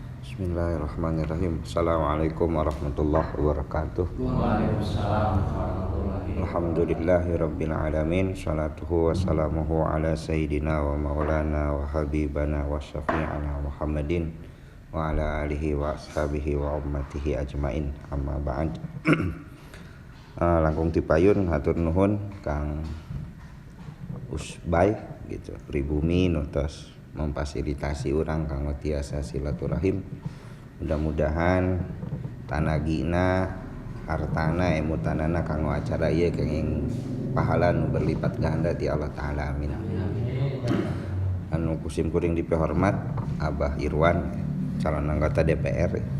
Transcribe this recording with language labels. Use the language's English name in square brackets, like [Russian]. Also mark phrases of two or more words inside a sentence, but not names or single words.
[Arabic] بسم الله الرحمن الرحيم. السلام عليكم ورحمة الله وبركاته. وعليكم السلام ورحمة الله وبركاته. الحمد لله رب العالمين. صلاته وسلامه على سيدنا ومولانا وحبيبنا وشفيعنا محمد وعلى آله وأصحابه وأمته أجمعين. أما بعد. [Sundanese] Langkung tipayun hatur nuhun Kang Usbay gitu, pribumi nutos memfasilitasi orang kanggo tiasa silaturahim. Mudah-mudahan tanagina hartana emutanana kanggo acara ieu kenging pahala nu [Indonesian] berlipat ganda [Sundanese] ti Allah taala, amin. Anu kusim kuring dipehormat Abah Irwan calon anggota DPR.